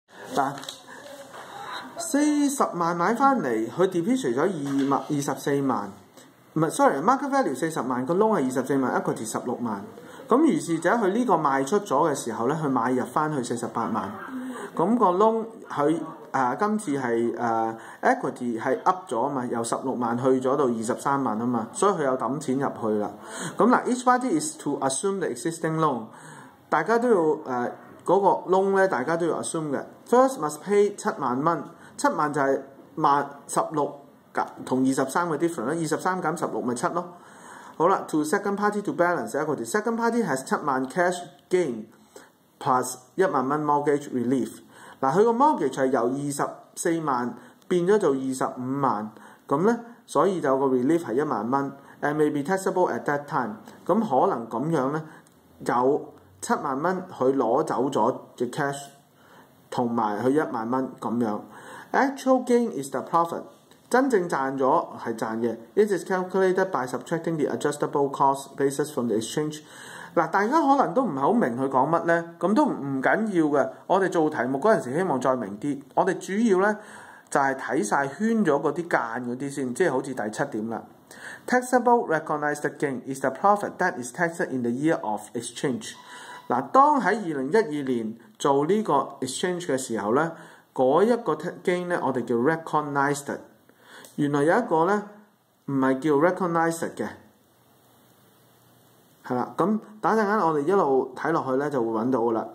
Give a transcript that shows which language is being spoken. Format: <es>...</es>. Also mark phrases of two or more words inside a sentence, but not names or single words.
<yue>嗱，40萬買翻嚟，佢 depreciate 咗24萬，唔係 sorry，</yue> <en>market value</en> <yue>40 萬，個 loan 係24萬，equity 16萬。咁如是者佢呢個賣出咗嘅時候咧，佢買入翻去48萬。咁個 loan 佢今次係equity 係 up 咗啊嘛，由16萬去咗到23萬啊嘛，所以佢有抌錢入去啦。</yue> <en>咁嗱 ，each party is to assume the existing loan，</en> <yue>大家都要嗰個 loan 咧，大家都要 assume 嘅。</yue> <en>First must pay</en> <yue>7 萬蚊，7萬就係16同23嘅 difference 啦，23減16咪7咯。</yue> <en>好啦 ，to second party to balance equity，second party has 7萬 cash gain plus 1 萬蚊 mortgage relief。</en> <yue>嗱，佢個 mortgage 係由24萬變咗做25萬，咁咧，所以就個 relief 係1萬蚊 ，</yue> <en>and may be taxable at that time。</en> <yue>咁可能咁樣咧，有7萬蚊佢攞走咗嘅 cash， 同埋佢1萬蚊咁樣。</yue> <en>Actual gain is the profit，</en> <yue>真正賺咗係賺嘅。</yue> <en>It is calculated by subtracting the adjustable cost basis from the exchange。</en> <yue>嗱，大家可能都唔係好明佢講乜咧，咁都唔緊要嘅。我哋做題目嗰陣時，希望再明啲。我哋主要咧就係睇晒圈咗嗰啲間嗰啲先，即係好似第7點啦。</yue> <en>Taxable recognized gain is the profit that is taxed in the year of exchange。</en> <yue>嗱，當喺2012年做呢個 exchange 嘅時候咧，嗰一個 gain 咧，我哋叫 recognized。原來有一個咧唔係叫 recognized 嘅。係啦，咁等陣間我哋一路睇落去咧就會揾到噶啦。</yue>